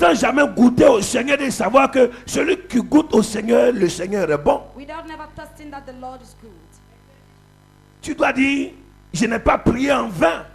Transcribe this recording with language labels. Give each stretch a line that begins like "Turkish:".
French: sans jamais goûter au Seigneur et savoir que celui qui goûte au Seigneur, le Seigneur est bon.
English: without never testing that the Lord is good.
French: Tu dois dire, je n'ai pas prié en vain.